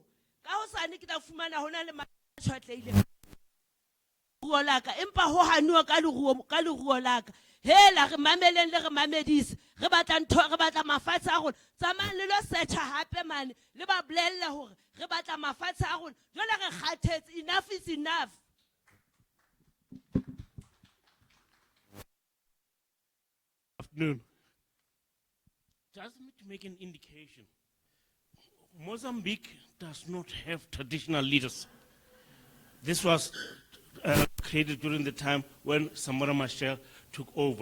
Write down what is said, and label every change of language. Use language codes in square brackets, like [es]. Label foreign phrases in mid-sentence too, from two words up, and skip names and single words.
[st] Ka hosane ke tla fumana ho na le matshwatleile ruo la ka, empa ho hanuwa ka leruo la ka. Hela re mameleng le re mamedise, re batla ntho, re batla mafatshe a rona. Tsamayang le lo searcha hape mane, le ba bolelle hore re batla mafatshe a rona. Jwale re kgathetse, [en] enough is enough. afternoon. Just to make an indication, Mozambique does not have traditional leaders. This was created during the time when Samora Machel took over.